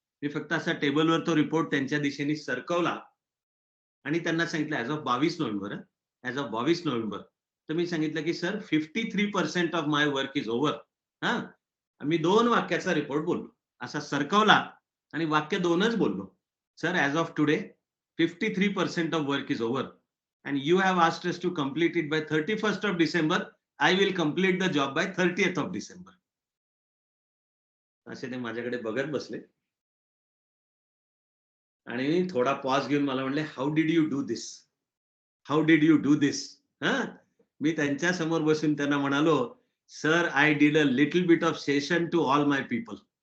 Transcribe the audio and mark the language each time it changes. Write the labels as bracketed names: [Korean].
[Marathi] मी फक्त असा टेबलवर तो रिपोर्ट त्यांच्या दिशेने सरकवला आणि त्यांना सांगितलं [English] As of 22 November. [Marathi] तर मी सांगितलं की [English] Sir 53% of my work is over. [Marathi] हा, मी 2 वाक्याचा रिपोर्ट बोललो, असा सरकवला आणि वाक्य 2च बोललो. [English] Sir as of today 53% of work is over and you have asked us to complete it by 31st of December. I will complete the job by 30th of December. [Marathi] असे ते माझ्याकडे बघत बसले आणि थोडा पॉज घेऊन मला म्हणले, [English] How did you do this. [Marathi] हा, मी त्यांच्या समोर बसून त्यांना म्हणालो, sir [English] I did a little bit of session to all my people.